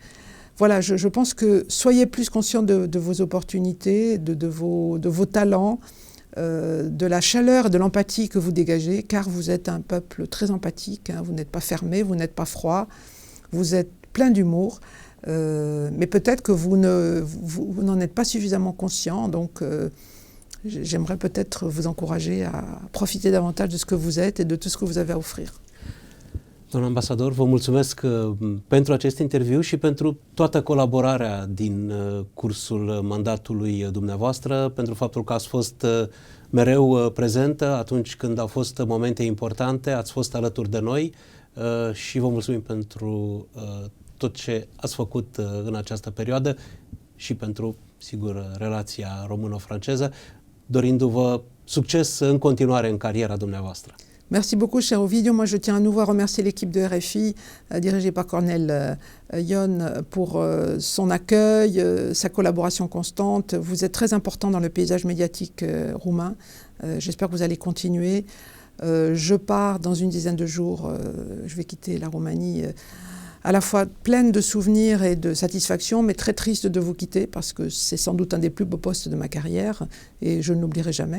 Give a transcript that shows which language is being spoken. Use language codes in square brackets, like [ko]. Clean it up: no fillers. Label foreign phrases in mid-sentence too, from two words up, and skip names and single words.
[fr] Voilà, je pense que soyez plus conscients de vos opportunités, de vos talents, de la chaleur, de l'empathie que vous dégagez, car vous êtes un peuple très empathique, hein, vous n'êtes pas fermé, vous n'êtes pas froid, vous êtes plein d'humour, mais peut-être que vous n'en êtes pas suffisamment conscient, donc j'aimerais peut-être vous encourager à profiter davantage de ce que vous êtes et de tout ce que vous avez à offrir. [ro] Doamna ambasador, vă mulțumesc pentru acest interviu și pentru toată colaborarea din cursul mandatului dumneavoastră, pentru faptul că ați fost mereu prezentă atunci când au fost momente importante, ați fost alături de noi și vă mulțumim pentru tot ce ați făcut în această perioadă și pentru, sigur, relația româno-franceză, dorindu-vă succes în continuare în cariera dumneavoastră. [fr] Merci beaucoup, cher Ovidio. Moi, je tiens à nouveau à remercier l'équipe de RFI, dirigée par Cornel Ion, pour son accueil, sa collaboration constante. Vous êtes très important dans le paysage médiatique roumain. J'espère que vous allez continuer. Je pars dans une dizaine de jours. Je vais quitter la Roumanie à la fois pleine de souvenirs et de satisfaction, mais très triste de vous quitter parce que c'est sans doute un des plus beaux postes de ma carrière et je ne l'oublierai jamais.